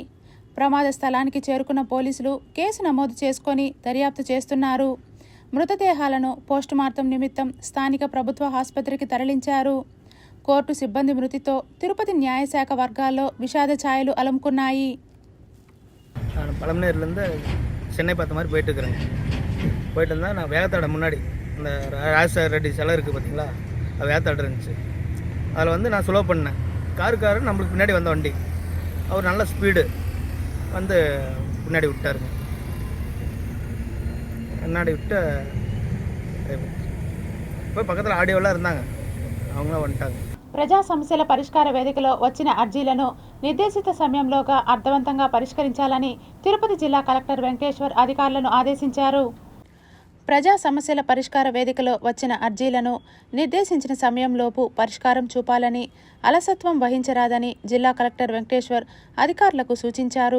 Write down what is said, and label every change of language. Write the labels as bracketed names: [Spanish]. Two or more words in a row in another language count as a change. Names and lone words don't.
[Telugu] ప్రమాద స్థలానికి చేరుకున్న పోలీసులు కేసు నమోదు చేసుకొని దర్యాప్తు చేస్తున్నారు. మృతదేహాలను పోస్టుమార్టం నిమిత్తం స్థానిక ప్రభుత్వ ఆసుపత్రికి తరలించారు. కోర్టు సిబ్బంది మృతితో తిరుపతి న్యాయశాఖ వర్గాల్లో విషాద ఛాయలు అలుముకున్నాయి. [Tamil] நான் பழமநேர்லேருந்து சென்னை பார்த்த மாதிரி போயிட்டுருக்குறேங்க. போயிட்டு இருந்தால் நான் வேகத்தாட முன்னாடி இந்த ராஜசேகர் ரெட்டி சிலை இருக்குது பார்த்தீங்களா, அது வேகத்தாடு இருந்துச்சு. அதில் வந்து நான் ஸ்லோ பண்ணேன். காரு நம்மளுக்கு பின்னாடி வந்த வண்டி அவர் நல்ல ஸ்பீடு வந்து பின்னாடி விட்டாருங்க. பின்னாடி விட்டு போய் பக்கத்தில் ஆடியோலாம் இருந்தாங்க, அவங்களாம் வந்துட்டாங்க. [Telugu] ప్రజా సమస్యల పరిష్కార వేదికలో వచ్చిన అర్జీలను నిర్దేశిత సమయంలోగా అర్థవంతంగా పరిష్కరించాలని తిరుపతి జిల్లా కలెక్టర్ వెంకటేశ్వర్ అధికారులను ఆదేశించారు. ప్రజా సమస్యల పరిష్కార వేదికలో వచ్చిన అర్జీలను నిర్దేశించిన సమయంలోపు పరిష్కారం చూపాలని, అలసత్వం వహించరాదని జిల్లా కలెక్టర్ వెంకటేశ్వర్ అధికారులకు సూచించారు.